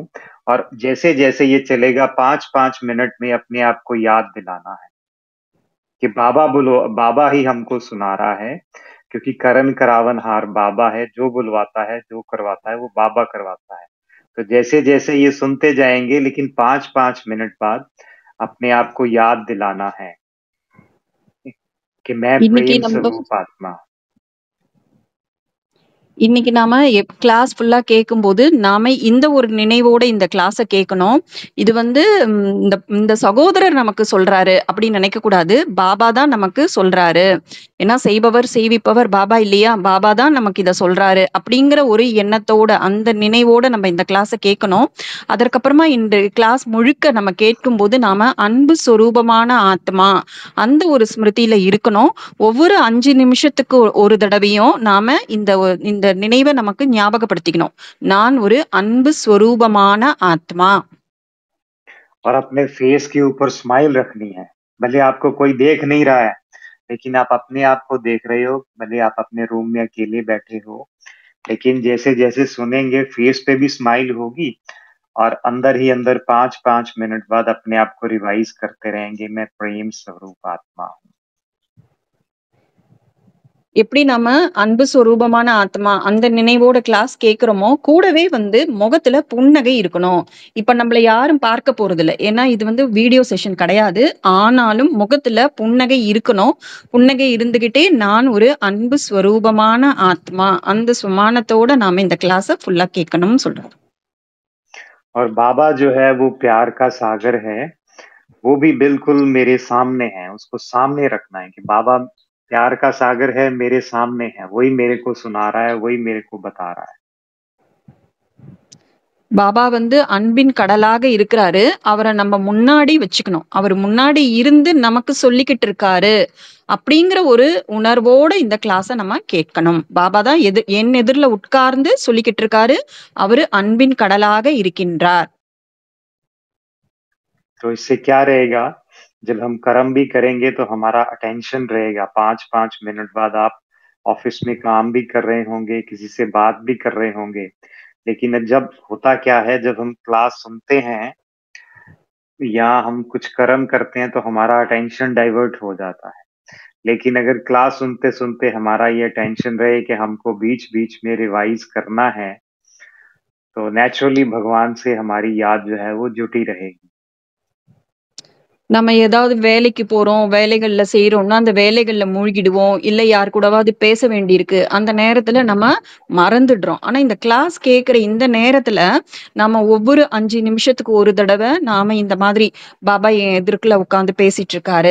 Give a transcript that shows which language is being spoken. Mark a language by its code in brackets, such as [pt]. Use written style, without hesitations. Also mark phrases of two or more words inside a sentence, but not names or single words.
[hi] और जैसे जैसे ये चलेगा 5-5 मिनट में अपने आप को याद दिलाना है कि बाबा बोलो, बाबा ही हमको सुना रहा है, क्योंकि करन करावन हार बाबा है, जो बुलवाता है, जो करवाता है वो बाबा करवाता है। तो जैसे जैसे ये सुनते जाएंगे, लेकिन 5-5 मिनट बाद अपने आप को याद दिलाना है कि मैं [ta] இன்னைக்கு [hi] प्रेम [ta] நம்ம [hi] स्वरूप आत्मा हूँ। [ta] இன்னைக்கு நாம கிளாஸ் ஃபுல்லா கேட்கும்போது நாம இந்த ஒரு நினைவோட இந்த கிளாஸை கேட்கணும். இது வந்து இந்த இந்த சகோதரர் நமக்கு சொல்றாரு அப்படின்னு நினைக்க கூடாது. பாபா தான் நமக்கு சொல்றாரு. ஏன்னா செய்பவர் செய்விப்பவர் பாபா இல்லையா? பாபா தான் நமக்கு இதை சொல்றாரு அப்படிங்கிற ஒரு எண்ணத்தோட அந்த நினைவோட நம்ம இந்த கிளாஸை கேட்கணும். அதற்கப்புறமா இந்த கிளாஸ் முழுக்க நம்ம கேட்கும்போது நாம அன்பு சொரூபமான ஆத்மா அந்த ஒரு ஸ்மிருதியில இருக்கணும். ஒவ்வொரு 5 நிமிஷத்துக்கு ஒரு தடவையும் நாம இந்த நினைவை நமக்கு ஞாபகப்படுத்திக்கணும். நான் ஒரு அன்பு ஸ்வரூபமான ஆத்மா. [hi] और अपने फेस के ऊपर स्माइल रखनी है। भले आपको कोई देख नहीं रहा है, लेकिन आप अपने आप को देख रहे हो। भले आप अपने रूम में अकेले बैठे हो, लेकिन जैसे जैसे सुनेंगे फेस पे भी स्माइल होगी, और अंदर ही अंदर 5-5 मिनट बाद अपने आप को रिवाइज करते रहेंगे, मैं प्रेम स्वरूप आत्मा हूँ। [ta] எப்படி நம்ம அன்பு ஸ்வரூபமான ஆத்மா அந்த நினைவோட கிளாஸ் கேட்கிறோமோ, கூடவே வந்து முகத்துல புன்னகை இருக்கணும். இப்ப நம்மள யாரும் பார்க்க போறது இல்ல. ஏன்னா இது வந்து [en] video session [ta] கிடையாது. ஆனாலும் முகத்துல புன்னகை இருக்கணும். புன்னகை இருந்துகிட்டே நான் ஒரு அன்பு ஸ்வரூபமான ஆத்மா அந்த சுமானத்தோட நாம இந்த கிளாஸ ஃபுல்லா கேட்கணும்னு சொல்றாரு. [hi] और बाबा जो है वो प्यार का सागर है, वो भी बिल्कुल मेरे सामने है। उसको सामने रखना है कि बाबा प्यार का सागर है, मेरे सामने है, वही मेरे को सुना रहा है, वही मेरे को बता रहा है। [ta] பாபா வந்து அன்பின் கடலாக இருக்கிறாரு. அவரை நம்ம முன்னாடி வச்சுக்கணும். அவர் முன்னாடி இருந்து நமக்கு சொல்லிக்கிட்டு இருக்காரு அப்படிங்கிற ஒரு உணர்வோட இந்த கிளாஸை நம்ம கேட்கணும். பாபா தான் என் எதிரில உட்கார்ந்து சொல்லிக்கிட்டு இருக்காரு. அவரு அன்பின் கடலாக இருக்கின்றார். [hi] तो इससे क्या रहेगा, जब हम कर्म भी करेंगे तो हमारा अटेंशन रहेगा। 5-5 मिनट बाद आप ऑफिस में काम भी कर रहे होंगे, किसी से बात भी कर रहे होंगे, लेकिन जब होता क्या है, जब हम क्लास सुनते हैं या हम कुछ कर्म करते हैं तो हमारा [en] attention divert [hi] हो जाता है। लेकिन अगर क्लास सुनते सुनते हमारा ये टेंशन रहे कि हमको बीच बीच में रिवाइज करना है, तो नेचुरली भगवान से हमारी याद जो है वो जुटी रहेगी। [ta] நம்ம ஏதாவது வேலைக்கு போறோம், வேலைகள்ல செய்றோம்னா, அந்த வேலைகள்ல மூழ்கிடுவோம். இல்ல யார் கூடவாவது பேச வேண்டியிருக்கு. அந்த நேரத்துல நம்ம மறந்துடுறோம். ஆனா இந்த கிளாஸ் கேட்கிற இந்த நேரத்துல, நாம ஒவ்வொரு 5 நிமிஷத்துக்கு ஒரு தடவ நாம இந்த மாதிரி பாபா என் எதிர்க்குள்ள உட்கார்ந்து பேசிட்டு இருக்காரு.